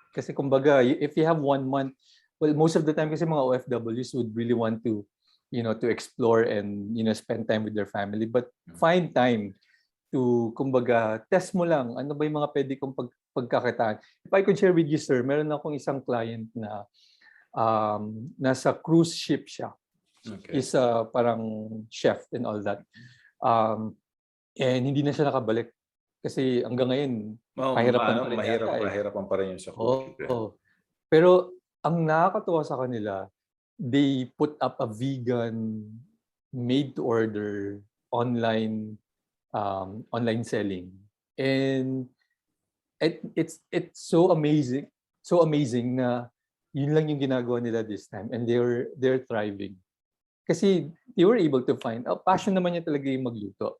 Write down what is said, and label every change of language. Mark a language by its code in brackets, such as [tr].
[en] Kasi kumbaga, if you have 1 month, well, most of the time kasi mga OFWs would really want to explore and spend time with their family, but find time to, kumbaga, [tl] test mo lang ano ba yung mga pwede kong pagkakitaan. [en] If I could share with you, sir, [tl] meron akong isang client na nasa cruise ship siya. [en] Okay. Is parang chef and all that. [tl] And hindi na siya nakabalik kasi hanggang ngayon mahirapan pa rin yung sa cruise ship. Pero ang nakakatuwa sa kanila, [en] they put up a vegan made to order online selling, and it's so amazing [tl] na yun lang yung ginagawa nila [en] this time, and they're thriving kasi they were able to find passion [tl] naman niya talaga yung magluto.